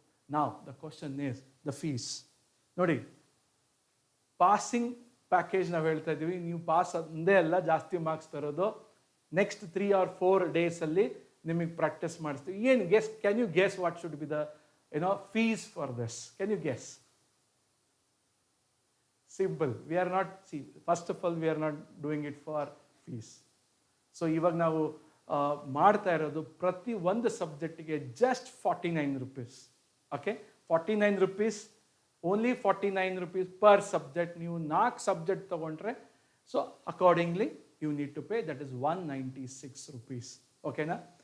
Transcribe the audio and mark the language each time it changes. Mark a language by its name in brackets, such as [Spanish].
[Kannada] ನಾವು the question is the fees. ನೋಡಿ, passing package ನಾವು ಹೇಳ್ತಾ ಇದ್ದೀವಿ. ನೀವು ಪಾಸ್ ಒಂದೇ ಅಲ್ಲ, ಜಾಸ್ತಿ ಮಾರ್ಕ್ಸ್ ತರೋದು. ನೆಕ್ಸ್ಟ್ 3 or 4 ಡೇಸಲ್ಲಿ ನಿಮಗೆ ಪ್ರಾಕ್ಟೀಸ್ ಮಾಡಿಸ್ತೀವಿ. [English] ಏನು guess, can you guess what should be the fees for this? Can you guess? Simple. We are not, see, first of all, we are not doing it for fees. [Kannada] So ಇವಾಗ ನಾವು ಮಾಡ್ತಾ ಇರೋದು ಪ್ರತಿ ಒಂದು ಸಬ್ಜೆಕ್ಟಿಗೆ just 49 rupees. [English] Okay, 49 rupees, only 49 rupees per subject. [Kannada] ನೀವು 4 subject ತೊಗೊಂಡ್ರೆ [English] So accordingly you need to pay, that is 196 rupees. ಓಕೆನಾ?